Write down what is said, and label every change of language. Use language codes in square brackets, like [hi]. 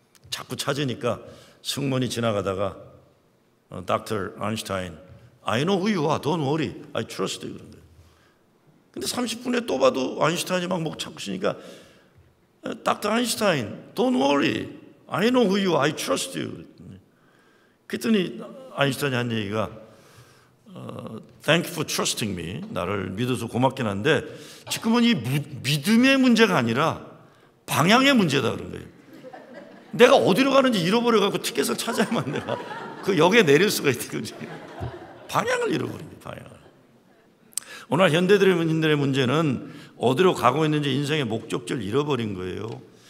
[ko] 자꾸 찾으니까 승무원이 지나가다가 Dr. [en] 아인슈타인, I know who you are, don't worry, I trust you [ko] 그런 거예요. 근데 30분에 또 봐도 아인슈타인이 막 목 찾고 있으니까 Dr. [en] 아인슈타인, don't worry, I know who you are, I trust you. [ko] 그랬더니 아인슈타인이 한 얘기가 [en] Thank you for trusting me. [ko] 나를 믿어서 고맙긴 한데 지금은 이 믿음의 문제가 아니라 방향의 문제다 그런 거예요. 내가 어디로 가는지 잃어버려갖고 티켓을 찾아야만 내가 그 역에 내릴 수가 있는 거지. 방향을 잃어버린 거예요. 방향을. 오늘 현대인들의 문제는 어디로 가고 있는지 인생의 목적지를 잃어버린 거예요.